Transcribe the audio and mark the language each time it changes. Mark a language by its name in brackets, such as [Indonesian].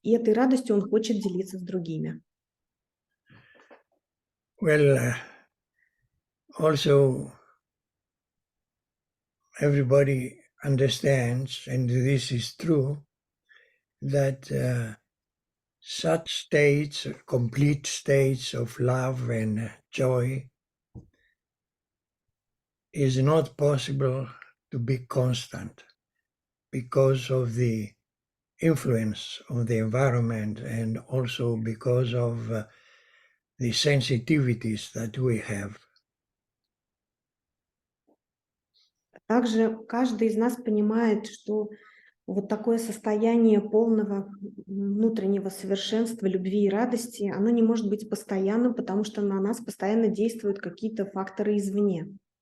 [Russian] И этой радостью он хочет делиться с другими. [English] Well, also everybody understands, and this is true, that such states, complete states of love and joy, is not possible to be constant because of the influence of the environment and also because of the sensitivities that we have. [Russian] Также каждый из нас понимает, что вот такое состояние полного внутреннего совершенства, любви и радости, оно не может быть постоянным, потому что на нас постоянно действуют какие-то факторы извне.